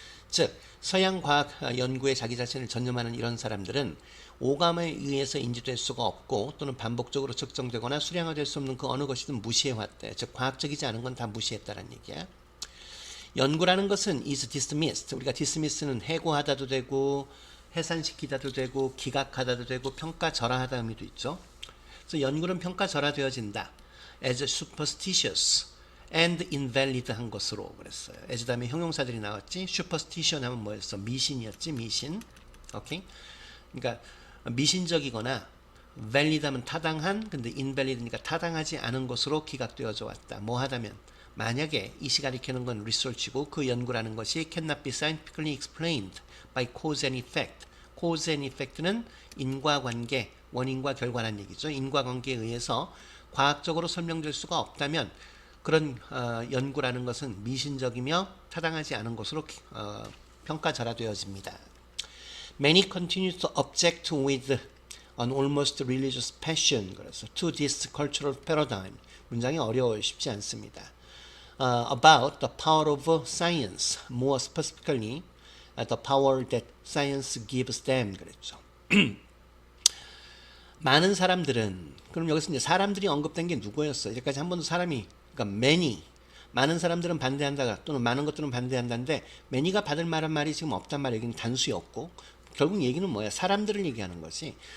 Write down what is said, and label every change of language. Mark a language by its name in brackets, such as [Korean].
[Korean] 즉 서양 과학 연구에 자기 자신을 전념하는 이런 사람들은 오감에 의해서 인지될 수가 없고 또는 반복적으로 측정되거나 수량화될 수 없는 그 어느 것이든 무시해왔대. 즉 과학적이지 않은 건 다 무시했다는 얘기야. 연구라는 것은 [English] is dismissed. [Korean] 우리가 dismiss는 해고하다도 되고 해산시키다도 되고 기각하다도 되고 평가절하하다 의미도 있죠. 그래서 연구는 평가절하되어진다. [English] as superstitious and invalid [Korean] 한 것으로 그랬어요. as 다음에 형용사들이 나왔지. superstition 하면 뭐였어? 미신이었지. 미신. 오케이. 그러니까 미신적이거나 valid 하면 타당한, 근데 invalid니까 타당하지 않은 것으로 기각되어져 왔다. 뭐 하다면 만약에 이 시가 가리키는 건 research고 그 연구라는 것이 [English] cannot be scientifically explained by cause and effect. [Korean] cause and effect는 인과관계, 원인과 결과라는 얘기죠. 인과관계에 의해서 과학적으로 설명될 수가 없다면 그런 연구라는 것은 미신적이며 타당하지 않은 것으로 평가절하되어집니다. [English] Many continue to object with an almost religious passion. [Korean] 그래서 [English] to this cultural paradigm. [Korean] 문장이 어려워요. 쉽지 않습니다. [English] About the power of science. More specifically, the power that science gives them. [Korean] 그랬죠. 많은 사람들은, 그럼 여기서 이제 사람들이 언급된 게 누구였어요? 여기까지 한 번도 사람이, 그러니까 many, 많은 사람들은 반대한다, 또는 많은 것들은 반대한다인데 many가 받을 만한 말이 지금 없단 말이에요. 여기는 단수였고 결국 얘기는 뭐야? 사람들을 얘기하는 거지.